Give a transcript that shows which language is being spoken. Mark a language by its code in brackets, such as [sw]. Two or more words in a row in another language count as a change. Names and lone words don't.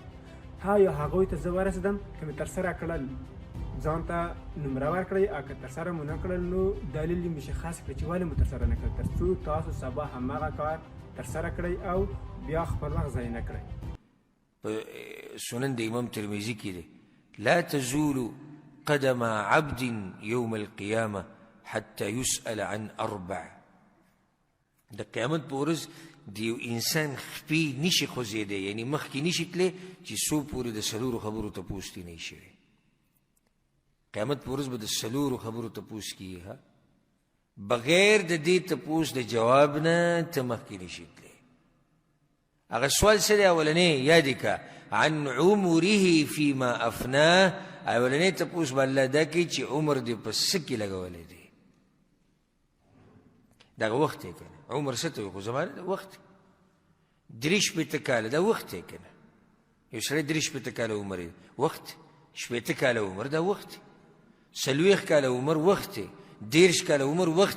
[ps] یا هغوی ته زه ورسېدم، که مې ترسره کړل ځان ته نمره ورکړئ، او که ترسره مو نه کړل نو دلیل یې مشخص کړئ چې ولې مو ترسره نه کړل، تر څو تاسو سبا هماغه کار ترسره کړئ او بیا خپل وخت ضایع نه کړئ. [ar] په سنن د امام ترمذي کې دی لا تزول قدم عبد يوم القيامة حتى يسأل عن 4. [ps] د قیامت په ورځ د یو انسان خپې نشي خوځېدی، یعنې مخکې نشي تللی چې څو پورې د 4 خبرو تپوس ترې نه وي شوی. قیامت په ورځ به د 4 خبرو تپوس کېږي، بغیر د دې تپوس د جواب نه ته مخکې نشي تللی. هغه سوال څه دی؟ اولنی یاد که [ar] عن عمره فيما افناه، [ps] اولنی تپوس به الله دا کوي چې عمر دې په څه کې لګولی دی، دغه وخت یې که نه. عمر څه ته وایي؟ خو زمانه د وخت 63 کاله دا وخت یې که نه. یو سړی 63 کاله عمر یې وخت، 80 کاله عمر دا وخت، 40 کاله عمر وخت، 30 کاله عمر وخت.